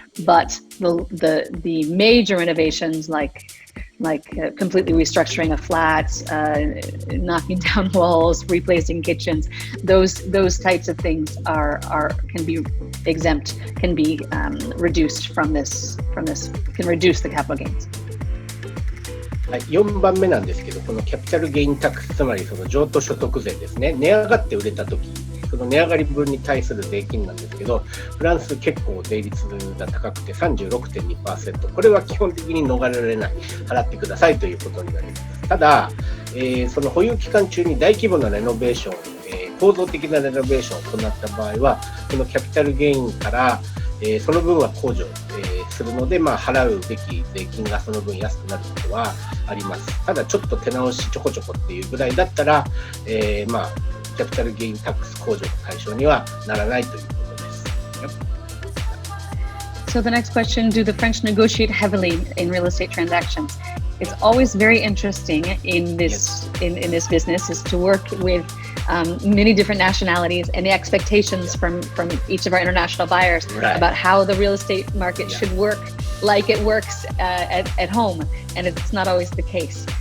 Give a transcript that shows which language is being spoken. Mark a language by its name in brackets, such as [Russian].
[English] But the major renovations like completely restructuring a flat, knocking down walls, replacing kitchens, those types of things can be exempt, can be reduced from this, can reduce the capital gains. [Japanese] はい、4番目なんですけど、このキャピタルゲインタックス、つまりその譲渡所得税ですね。値上がって売れたとき、その値上がり分に対する税金なんですけど、フランス結構税率が高くて 36.2%、これは基本的に逃れられない、払ってくださいということになります。ただ、その保有期間中に大規模なレノベーション、構造的なレノベーションを行った場合は、このキャピタルゲインから、その分は控除、するので、払うべき税金がその分安くなることはあります。ただちょっと手直しちょこちょこっていうぐらいだったら、キャピタルゲインタックス控除の対象にはならないということです。 [English] So the next question, do the French negotiate heavily in real estate transactions? It's always very interesting in this in this business is to work with many different nationalities and the expectations from each of our international buyers about how the real estate market should work like it works at home, and it's not always the case.